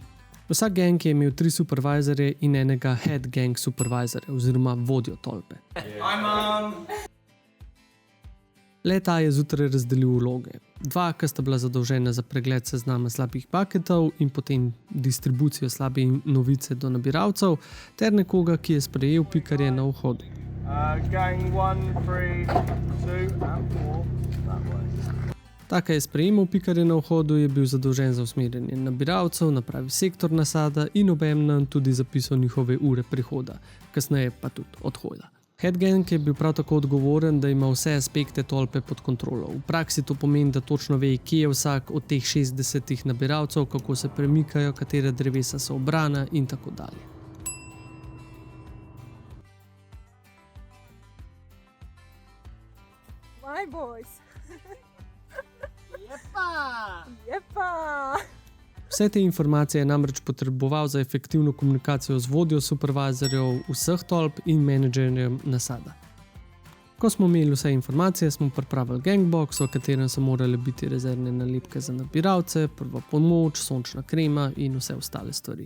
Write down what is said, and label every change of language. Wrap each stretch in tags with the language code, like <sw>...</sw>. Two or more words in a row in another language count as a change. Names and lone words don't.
<sl>Vsak gang je imel 3 supervizorje in enega</sl> <en>head gang</en> <sl>supervizorja oziroma vodjo tolpe. Le-ta je zjutraj razdelil vloge. 2, ki sta bila zadolžena za pregled seznama slabih baketov in potem distribucijo slabe novice do nabiralcev, ter nekoga, ki je sprejel pikarje na vhodu.</sl> <en>Gang 1, 3, 2 and 4. That way.</en> <sl>Ta, ki je sprejemal pikarje na vhodu, je bil zadolžen za usmerjanje nabiralcev, napravi sektor nasada in obenem tudi zapisal njihove ure prihoda, kasneje pa tudi odhoda. Headgang je bil prav tako odgovoren, da ima vse aspekte tolpe pod kontrolo. V praksi to pomeni, da točno ve, kje je vsak od teh 60 nabiralcev, kako se premikajo, katera drevesa so obrana in tako dalje.</sl> <en>My boys.</en> <sl>Vse te informacije je namreč potreboval za efektivno komunikacijo z vodjo supervizorjev vseh tolp in menedžerjem nasada. Ko smo imeli vse informacije, smo pripravili gangbox, v katerem so morale biti rezervne nalepke za nabiralce, prva pomoč, sončna krema in vse ostale stvari.</sl>